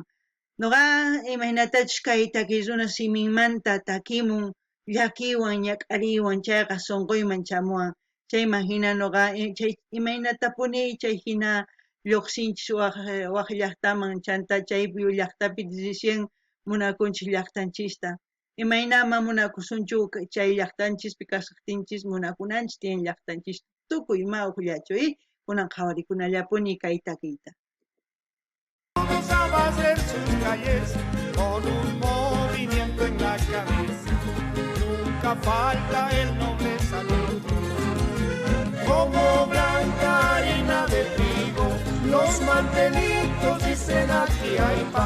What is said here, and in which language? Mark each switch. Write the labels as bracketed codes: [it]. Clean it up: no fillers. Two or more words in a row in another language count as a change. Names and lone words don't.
[qu] nuqa imaynatachus kay takiy runa siminmanta takimun llakiwan ñak'ariwan chayqa sunquyman chamuwan chayman hina nuqa chay imaynatapuni chay hina lluqsinchis waq llaqtaman chanta chaypi llaqtapi decisión munakunchis llaqtanchista imaynaman munakusunchu chay llaqtanchispi kasuqtinchis munakunanchis tiyan llaqtanchista tukuy mawqllachu kunan qhawarikunallapuni kay takiyta [es] Vamos a barrer sus calles con un movimiento en la cabeza. Nunca falta el noble saludo. Como blanca harina de trigo, los mantelitos dicen aquí hay pan.